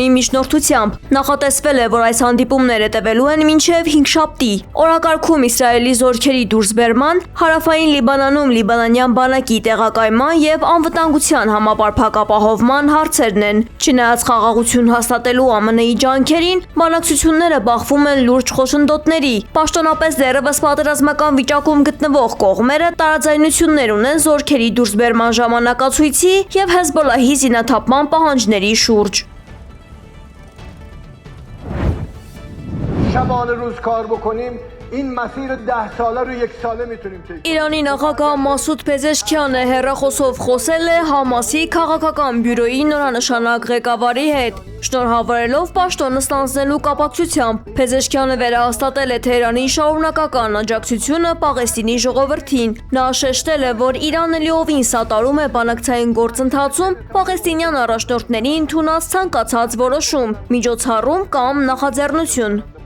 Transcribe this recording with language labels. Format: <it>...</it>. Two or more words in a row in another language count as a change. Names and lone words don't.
<hy>միջնորդությամբ։ Նախատեսվել է, որ այս հանդիպումները տևելու են մինչև 5 շաբթի։ Օրակարգում Իսրայելի զորքերի դուրսբերման, հարավային Լիբանանում լիբանանյան բանակի տեղակայման եւ անվտանգության համապարփակ ապահովման հարցերն են։ Չնայած խաղաղություն հաստատելու ԱՄՆ-ի ջանքերին, բանակցությունները բախվում են լուրջ խոչընդոտների։ Պաշտոնապես դեռևս պատերազմական վիճակում գտնվող կողմերը տարաձայնություններ ունեն զորքերի դուրսբերման ժամանակացույցի եւ Հեզբոլահի զինաթափման պահանջների շուրջ։</hy> <fa>شبانه روز کار بکنیم این مسیر 10 ساله رو 1 ساله میتونیم طی کنیم.</fa> <hy>Իրանի նախագահ Մասուդ Փեզեշքյանը հեռախոսով խոսել է Համասի քաղաքական բյուրոյի նորանշանակ ղեկավարի հետ։ Շնորհավորելով պաշտոնը ստանձնելու կապակցությամբ Փեզեշքյանը վերահաստատել է Թեհրանի շարունակական աջակցությունը Պաղեստինի ժողովրդին։ Նա շեշտել է, որ Իրանը լիովին սատարում է բանակցային գործընթացում պաղեստինյան առաջնորդների ընդունած ցանկացած որոշում, միջոցառում կամ նախաձեռնություն։</hy>